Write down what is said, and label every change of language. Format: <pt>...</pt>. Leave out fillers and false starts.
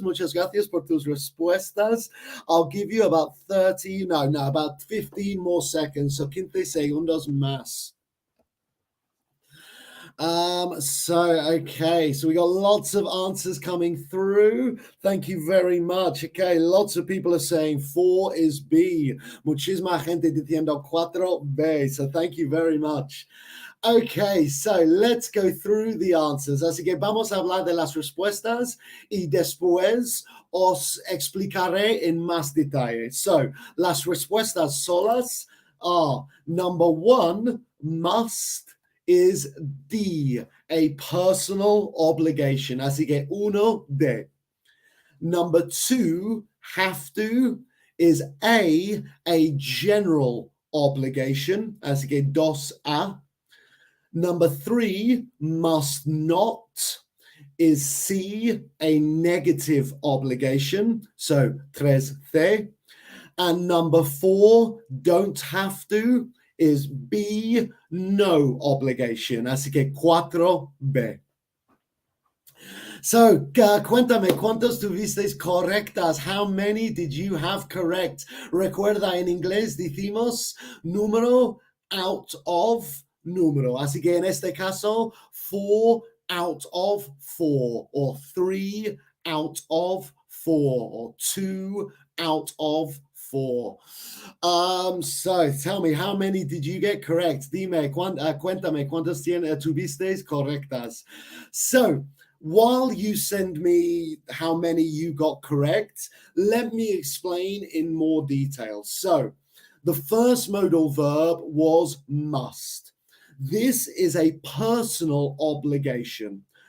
<es>Muchas gracias por tus respuestas.</es> <en>I'll give you about 15 more seconds.</en> <es>So 15 segundos más.</es> <en>Okay, so we got lots of answers coming through. Thank you very much. Okay, lots of people are saying 4 is B. Muchísima gente diciendo 4B. So thank you very much. Okay, so let's go through the answers.</en> <es>Así que vamos a hablar de las respuestas y después os explicaré en más detalle.</es> <en>So,</en> <es>las respuestas solas</es> <en>are number 1, must is D, a personal obligation.</en> <es>Así que 1D.</es> <en>Number 2, have to, is A general obligation.</en> <es>Así que 2A.</es> <en>Number 3, must not, is C, a negative obligation. So 3C. And number 4, don't have to, is B, no obligation.</en> <es>Así que 4B. So, cuéntame, ¿cuántos tuvisteis correctas?</es> <en>How many did you have correct?</en> <es>Recuerda, en inglés decimos número out of número. Así que en este caso,</es> <en>4 out of 4 or 3 out of 4 or 2 out of 4. So tell me, how many did you get correct?</en> <es>Dime, cuéntame, ¿cuántas tuviste correctas?</es> <en>So while you send me how many you got correct, let me explain in more detail. So the first modal verb was must. This is a personal obligation.</en>